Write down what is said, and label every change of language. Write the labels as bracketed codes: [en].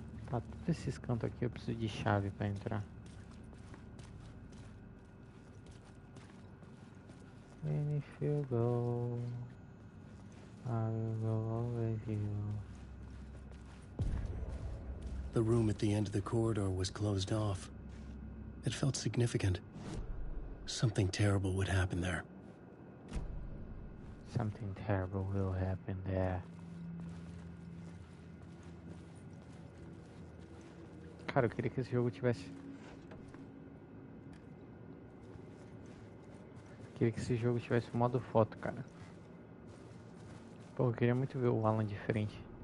[pt] Tá, todos esses cantos aqui eu preciso de chave pra entrar. [en] And if you go, I will go with you. The room at the end of the corridor was closed off. It felt significant. Something terrible would happen there. Something terrible will happen there. [pt] Cara, eu queria que esse jogo tivesse... Queria que esse jogo tivesse modo foto, cara. Pô, eu queria muito ver o Alan diferente.